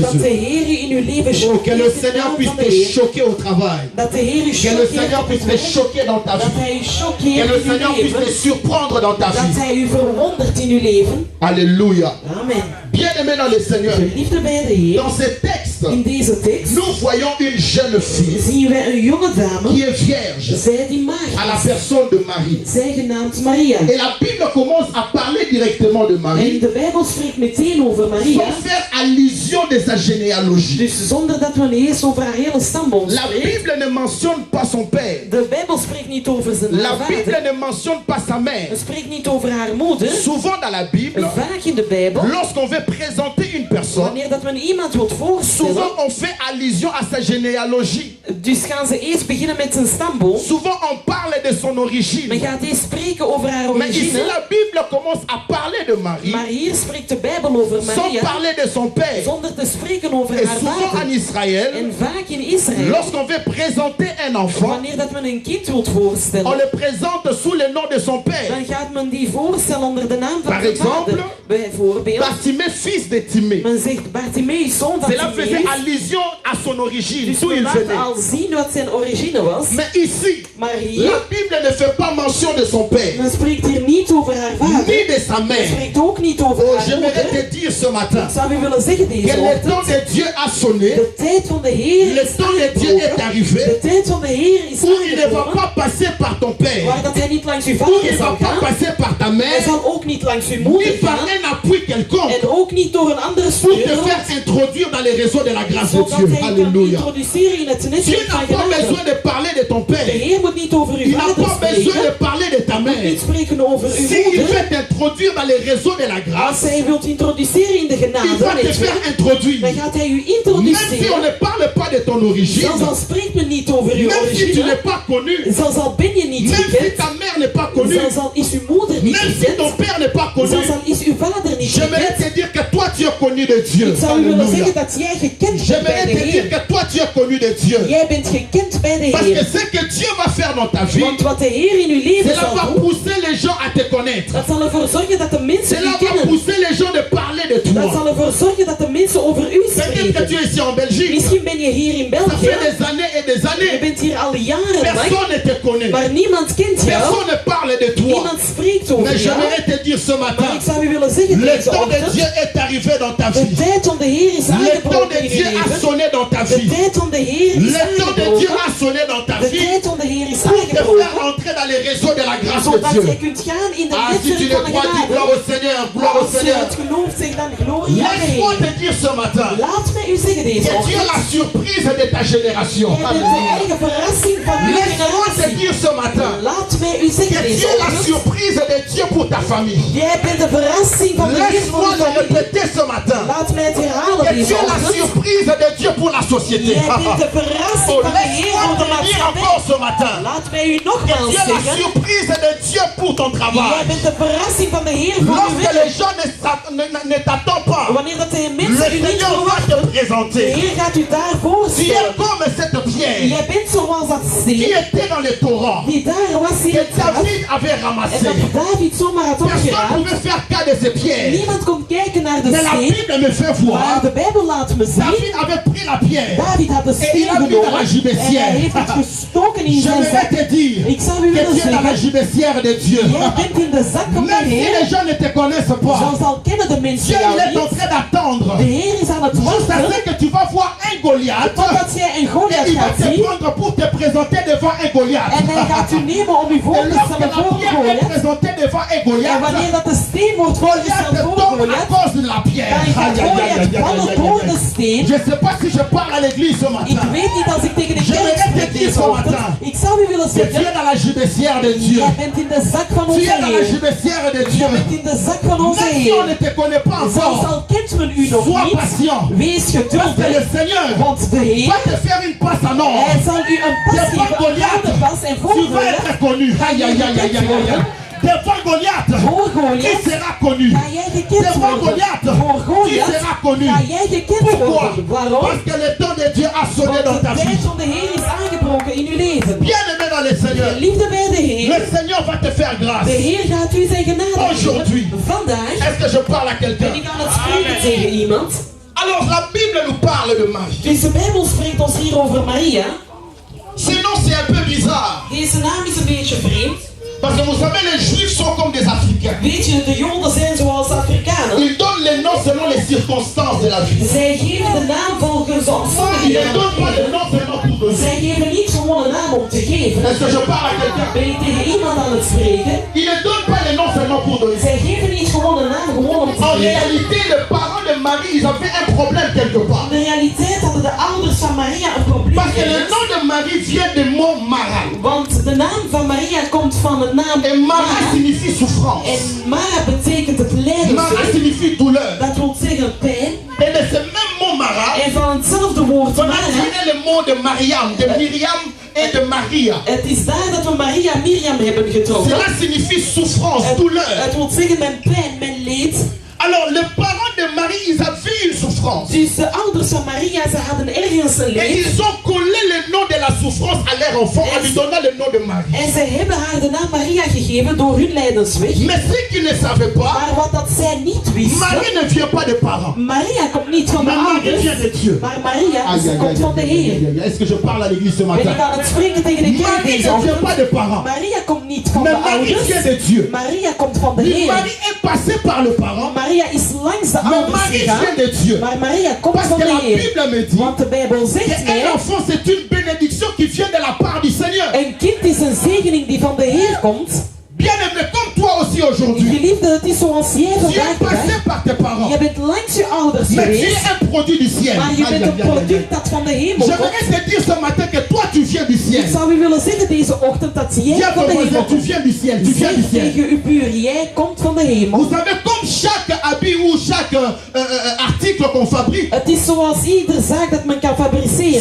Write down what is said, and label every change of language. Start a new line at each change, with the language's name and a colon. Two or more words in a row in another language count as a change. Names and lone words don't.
French: Que le Seigneur puisse te choquer au travail. Que le Seigneur puisse te choquer dans ta vie. Que le Seigneur puisse te surprendre dans ta vie. Alléluia. Bien-aimé dans le Seigneur, dans ce texte, texte,
Dutch: In deze tekst
French: nous voyons une jeune fille
Dutch: zien wij een jonge dame.
French: qui est vierge
Dutch: Zij die
French: à la
Dutch: maagd is.
French: personne de Marie.
Dutch: Zij genaamd Maria.
French: Et la Bible commence à parler directement de
Dutch: En
French: Marie
Dutch: de Bijbel spreekt meteen over Maria.
French: sans faire allusion de sa généalogie.
Dutch: Dus zonder dat we eerst over haar hele stamboom
French: La
Dutch: spreken.
French: Bible ne mentionne pas son père.
Dutch: De Bijbel spreekt niet over zijn
French: La Bible
Dutch: vader.
French: ne mentionne pas sa mère.
Dutch: Het spreekt niet over haar moeder.
French: Souvent dans la Bible,
Dutch: Vaak in de Bijbel,
French: lorsqu'on veut présenter une personne,
Dutch: wanneer dat men iemand wilt voorstellen,
French: souvent on fait allusion à sa généalogie.
Dutch: dus gaan ze eerst beginnen met zijn stamboom.
French: Souvent on parle de son
Dutch: Men
French: origine.
Dutch: gaat eerst spreken over haar
French: Mais ici
Dutch: origine.
French: la Bible commence à parler de Marie
Dutch: Maar hier spreekt de Bijbel over
French: sans
Dutch: Maria,
French: parler de son père.
Dutch: zonder te spreken over
French: Et
Dutch: haar
French: souvent en
Dutch: vader.
French: Israël,
Dutch: En vaak in Israël,
French: lorsqu'on veut présenter un enfant,
Dutch: wanneer dat men een kind wilt
French: on
Dutch: voorstellen,
French: le présente sous le nom de son père.
Dutch: dan gaat men die voorstellen onder de naam van
French: Par
Dutch: zijn
French: exemple,
Dutch: vader. Bijvoorbeeld,
French: Bartimée, fils de Timée.
Dutch: men zegt Bartimeus, zoon van
French: Cela faisait
Dutch: Timeus.
French: allusion à son origine,
Dutch: Dus
French: d'où
Dutch: men
French: il
Dutch: laat
French: venait.
Dutch: al zien wat zijn origine was.
French: Mais ici,
Dutch: Maar
French: la
Dutch: hier,
French: Bible ne fait pas mention de son père,
Dutch: men spreekt hier niet over haar vader.
French: ni de sa
Dutch: Men
French: mère.
Dutch: spreekt ook niet over
French: Oh,
Dutch: haar
French: j'aimerais
Dutch: moeder.
French: te dire ce matin
Dutch: Ik zou u willen zeggen
French: que
Dutch: deze
French: le temps
Dutch: ochtend,
French: de Dieu a sonné,
Dutch: de tijd van de Heer
French: le
Dutch: is
French: temps de Dieu est
Dutch: aangebroken.
French: arrivé,
Dutch: De tijd van de Heer is
French: où il ne va
Dutch: aangebroken.
French: pas passer par ton père,
Dutch: Waar dat hij niet langs uw
French: où
Dutch: vader
French: il ne va
Dutch: zal
French: pas
Dutch: gaan.
French: passer par ta
Dutch: Hij
French: mère,
Dutch: zal ook niet langs uw
French: ni
Dutch: moeder
French: par
Dutch: gaan.
French: un appui quelconque
Dutch: En ook niet door een andere
French: pour te
Dutch: stuur.
French: faire introduire dans les réseaux de la grâce de
Dutch: Zodat
French: Dieu.
Dutch: hij kan
French: Alléluia.
Dutch: introduceren in het
French: Dieu
Dutch: netwerk
French: n'a
Dutch: van
French: pas
Dutch: genade.
French: besoin de parler de ton
Dutch: De
French: père.
Dutch: Heer moet niet over uw
French: Il n'a
Dutch: vader
French: pas besoin de
Dutch: spreken.
French: parler de ta
Dutch: Hij moet niet
French: mère.
Dutch: spreken over uw
French: S'il
Dutch: moeder.
French: veut t'introduire dans les réseaux de la
Dutch: Als
French: grâce,
Dutch: hij wilt introduceren in de
French: il va te
Dutch: genade,
French: faire introduire.
Dutch: dan gaat hij u
French: Même si on
Dutch: introduceren.
French: ne parle pas de ton origine,
Dutch: Zelfs al spreekt men niet over uw
French: même si tu
Dutch: origine,
French: n'es pas connu,
Dutch: zelfs al ben je niet
French: même si
Dutch: gekend,
French: ta mère n'est pas connue,
Dutch: zelfs al is uw moeder niet
French: même si ton
Dutch: gekend,
French: père n'est pas connu,
Dutch: zelfs al is uw vader niet
French: j'aimerais
Dutch: gekend,
French: te dire que toi tu es connu de Dieu.
Dutch: ik zou u willen
French: Alléluia.
Dutch: zeggen dat jij gekend bent bij
French: J'aimerais
Dutch: de
French: te dire
Dutch: Heer.
French: que toi tu es connu de Dieu.
Dutch: Jij bent gekend bij de
French: Parce que
Dutch: Heer.
French: ce que Dieu va faire dans ta vie,
Dutch: Want wat de Heer in uw leven
French: cela
Dutch: zal
French: va
Dutch: doen,
French: pousser les gens à te connaître.
Dutch: dat zal ervoor zorgen dat de mensen
French: Cela
Dutch: u
French: va
Dutch: kennen.
French: pousser les gens de parler de
Dutch: Dat
French: toi.
Dutch: zal ervoor zorgen dat de mensen over u
French: Peut-être que tu
Dutch: spreken.
French: es ici en Belgique.
Dutch: Misschien ben je hier in
French: Ça
Dutch: België.
French: fait des années et des
Dutch: Je
French: années.
Dutch: bent hier al jarenlang,
French: Personne ne te connaît.
Dutch: maar niemand kent jou.
French: Personne ne parle de toi.
Dutch: Niemand spreekt over
French: Mais
Dutch: jou.
French: j'aimerais te dire ce
Dutch: Maar
French: matin,
Dutch: ik zou u willen zeggen
French: le
Dutch: deze
French: temps de
Dutch: ochtend,
French: Dieu est arrivé dans ta
Dutch: de
French: vie.
Dutch: tijd van de Heer is
French: Le temps
Dutch: aangebroken
French: de
Dutch: in
French: Dieu
Dutch: uw
French: a
Dutch: leven.
French: sonné dans ta
Dutch: De
French: vie.
Dutch: tijd van de Heer is
French: Le temps de Dieu
Dutch: aangebroken.
French: a sonné dans ta
Dutch: De
French: vie
Dutch: tijd van de Heer is
French: pour te faire
Dutch: aangebroken.
French: entrer dans les réseaux de la grâce de
Dutch: Zodat
French: Dieu.
Dutch: jij kunt gaan in de
French: Ah, si tu
Dutch: netwerk
French: le
Dutch: van de
French: crois, dis gloire
Dutch: genade.
French: au Seigneur, gloire au
Dutch: Als je
French: Seigneur.
Dutch: het gelooft, zeg dan glorie aan de
French: Laisse-moi
Dutch: Heer.
French: te dire ce matin
Dutch: Laat mij u zeggen deze
French: que Dieu est
Dutch: ochtend.
French: la surprise de ta génération.
Dutch: Jij bent de eigen verrassing van uw
French: Laisse-moi te
Dutch: generatie.
French: dire ce matin
Dutch: Laat mij u zeggen
French: que
Dutch: deze
French: Dieu est la
Dutch: ochtend.
French: surprise de Dieu pour ta famille.
Dutch: Jij bent de verrassing van de Heer voor
French: Laisse-moi
Dutch: uw
French: le
Dutch: familie.
French: répéter ce matin.
Dutch: Laat mij het herhalen
French: Que
Dutch: deze
French: Dieu est la
Dutch: ochtend.
French: surprise de Dieu pour la société.
Dutch: Jij bent de verrassing
French: Oh,
Dutch: van de Heer
French: laisse-moi
Dutch: voor de
French: te dire encore
Dutch: maatschappij.
French: ce matin
Dutch: Laat mij u
French: que
Dutch: nogmaals
French: Dieu est la
Dutch: zeggen.
French: surprise de Dieu pour ton
Dutch: Jij
French: travail.
Dutch: bent de verrassing van de Heer voor uw
French: Lorsque
Dutch: werk.
French: les gens ne t'attendent pas,
Dutch: Wanneer dat de
French: le
Dutch: mensen u niet
French: Seigneur va
Dutch: verwachten,
French: te
Dutch: de
French: présenter.
Dutch: Heer gaat u daar
French: Tu es
Dutch: voorstellen.
French: comme cette pierre
Dutch: Jij bent zoals dat
French: qui
Dutch: steen
French: était dans les torrents
Dutch: die daar was in
French: que
Dutch: het graf.
French: David avait
Dutch: En
French: ramassé.
Dutch: dat David zomaar had
French: Personne ne
Dutch: opgeraapt.
French: pouvait faire cas de ces pierres.
Dutch: Niemand kon kijken naar de
French: Mais la
Dutch: steen.
French: Bible me fait
Dutch: Maar
French: voir.
Dutch: de Bijbel laat me zien.
French: David avait pris la pierre.
Dutch: David had de
French: Et il
Dutch: steen
French: a mis dans la
Dutch: genomen. En
French: gibecière.
Dutch: hij heeft het gestoken in zijn
French: J'aimerais
Dutch: zak.
French: te dire
Dutch: Ik zou u
French: que
Dutch: willen
French: tu es dans la
Dutch: zeggen.
French: gibecière de Dieu.
Dutch: Jij bent in de zak van de
French: Même si les
Dutch: Heer.
French: gens ne te connaissent pas,
Dutch: Zelfs al kennen de mensen
French: Dieu
Dutch: jou
French: il est en
Dutch: niet.
French: train d'attendre.
Dutch: De Heer is aan het
French: Juste à
Dutch: wachten.
French: ce que tu vas voir un Goliath.
Dutch: Totdat jij een
French: Et
Dutch: Goliath
French: il va
Dutch: gaat
French: te
Dutch: zien.
French: prendre pour te présenter devant un Goliath.
Dutch: En hij gaat u nemen om u voor
French: Et
Dutch: te
French: lorsque
Dutch: stellen
French: la
Dutch: voor
French: pierre est
Dutch: Goliath.
French: présentée devant un
Dutch: En
French: Goliath,
Dutch: wanneer dat de steen wordt voorgesteld
French: Goliath
Dutch: voor
French: tombe à
Dutch: Goliath,
French: cause de la pierre.
Dutch: dan gaat Aïe, aïe, aïe, Goliath aïe, aïe, vallen aïe, door aïe. de steen.
French: Je ne sais pas si je parle à l'église ce
Dutch: Ik
French: matin.
Dutch: weet niet als ik tegen de
French: J'aimerais
Dutch: kerk
French: te
Dutch: spreek
French: dire
Dutch: deze
French: ce
Dutch: ochtend.
French: matin
Dutch: Ik zou u willen
French: Que tu es
Dutch: zeggen,
French: dans la gibecière de Dieu.
Dutch: jij bent in de zak van
French: Tu
Dutch: onze
French: es dans la
Dutch: Heer.
French: gibecière de
Dutch: Jij
French: Dieu.
Dutch: bent in de zak van onze
French: Même si on ne
Dutch: Heer.
French: te connaît pas
Dutch: Zelfs
French: encore,
Dutch: al kent men u nog
French: sois
Dutch: niet,
French: patient.
Dutch: wees
French: Parce que le
Dutch: geduldig.
French: Seigneur
Dutch: Want de
French: va
Dutch: Heer,
French: te faire une passe en or.
Dutch: hij zal u een pas
French: Devant
Dutch: geven, een
French: Goliath,
Dutch: gouden pas. En voor
French: tu vas
Dutch: Goliath,
French: être connu. Aïe, aïe, aïe, aïe, aïe, aïe. Devant Goliath,
Dutch: voor
French: qui
Dutch: Goliath,
French: sera connu.
Dutch: ga jij gekend
French: Devant
Dutch: worden.
French: Goliath,
Dutch: Voor
French: qui
Dutch: Goliath,
French: sera connu.
Dutch: ga jij gekend
French: Pourquoi?
Dutch: worden. Waarom?
French: Parce que le temps de Dieu a sonné
Dutch: Want
French: dans
Dutch: de
French: ta vie.
Dutch: tijd van de Heer is aangebroken in uw leven.
French: Bien-aimé dans le Seigneur,
Dutch: Liefde bij de
French: le
Dutch: Heer.
French: Seigneur va te faire
Dutch: De
French: grâce.
Dutch: Heer gaat u zijn genade
French: Aujourd'hui.
Dutch: geven. Vandaag
French: Est-ce que je parle à
Dutch: ben
French: quelqu'un?
Dutch: ik aan het spreken tegen iemand.
French: Alors la Bible nous parle de Marie.
Dutch: Dus de Bijbel spreekt ons hier over Maria.
French: Sinon c'est un peu bizarre.
Dutch: Deze naam is een beetje vreemd.
French: Parce que vous savez, les Juifs sont comme des Africains.
Dutch: Weet je, de Joden zijn zoals Afrikanen.
French: Ils donnent les noms selon les circonstances de la vie.
Dutch: Zij geven de naam volgens de
French: Il ne
Dutch: omstandigheden.
French: donne pas de nom seulement pour donner.
Dutch: Zij geven niet gewoon een naam om te geven.
French: Est-ce que je parle à quelqu'un?
Dutch: Ben ik tegen iemand aan het spreken?
French: Il ne donne pas les noms seulement pour donner.
Dutch: Zij geven niet gewoon een naam gewoon om te
French: En
Dutch: geven.
French: réalité, les parents de Marie, ils avaient un problème quelque part.
Dutch: In de realiteit hadden de ouders van Maria een probleem.
French: Parce que le nom de Marie vient du mot Mara.
Dutch: Want de naam van Maria komt van de naam
French: Et Mara signifie souffrance.
Dutch: En Mara betekent het
French: Mara
Dutch: lijden.
French: signifie douleur.
Dutch: Dat wil zeggen pijn.
French: Et de ce même mot Mara,
Dutch: En van hetzelfde woord
French: on a
Dutch: Mara,
French: tiré le mot de Mariam, de Myriam et de Maria.
Dutch: het is daar dat we Maria Miriam hebben getroffen.
French: Cela signifie souffrance, douleur.
Dutch: Het wil zeggen mijn pijn, mijn leed.
French: Alors, les parents de Marie, ils avaient une souffrance.
Dutch: Dus de ouders van Maria, ze hadden ergens een
French: Et
Dutch: leed.
French: ils ont collé le nom de la souffrance à leur enfant en lui donnant le nom de Marie.
Dutch: En ze hebben haar de naam Maria gegeven door hun lijdensweg.
French: Mais ce qu'ils ne savaient pas,
Dutch: Maar wat dat zij niet wisten,
French: Marie ne vient pas des parents.
Dutch: Maria komt niet van de
French: Mais Marie
Dutch: ouders,
French: vient de Dieu.
Dutch: maar Maria komt van de Heer.
French: Est-ce que je parle à l'église ce
Dutch: Ben ik
French: matin?
Dutch: aan het spreken tegen de kerk
French: Marie
Dutch: deze
French: ne vient
Dutch: ochtend?
French: pas des parents.
Dutch: Maria komt niet van
French: Mais
Dutch: de
French: Marie vient de
Dutch: ouders.
French: Dieu.
Dutch: Maria komt van de
French: Mais
Dutch: Heer.
French: Marie est passée par le parent.
Dutch: Maria is langs de
French: Mais
Dutch: ouders
French: Marie
Dutch: gegaan.
French: vient de Dieu.
Dutch: Maar Maria komt
French: Parce
Dutch: van
French: que
Dutch: de
French: la
Dutch: Heer.
French: Bible me dit
Dutch: Want de Bijbel zegt
French: qu'un
Dutch: mij,
French: enfant c'est une bénédiction qui vient de la part du Seigneur.
Dutch: een kind is een zegening die van de Heer komt.
French: Bien-aimé, comme toi aussi aujourd'hui,
Dutch: Geliefde, het is zoals jij
French: tu
Dutch: vandaag
French: es
Dutch: de
French: passé
Dutch: dag.
French: par tes parents.
Dutch: Je bent langs je ouders
French: Mais tu
Dutch: geweest,
French: es un produit du ciel.
Dutch: maar je Aïe, bent aïe, een aïe, aïe. product dat van de hemel komt.
French: J'aimerais te dire ce matin que toi tu viens du
Dutch: Ik
French: ciel.
Dutch: zou u willen zeggen deze ochtend dat
French: Dis
Dutch: jij
French: à
Dutch: van
French: ton
Dutch: de hemel
French: voisin, tu
Dutch: komt.
French: viens du ciel, tu viens du
Dutch: Zeg
French: ciel.
Dutch: tegen uw buur, jij komt van de hemel.
French: Vous savez, comme chaque habit ou chaque article qu'on fabrique,
Dutch: Het is zoals ieder zaak dat men kan fabriceren.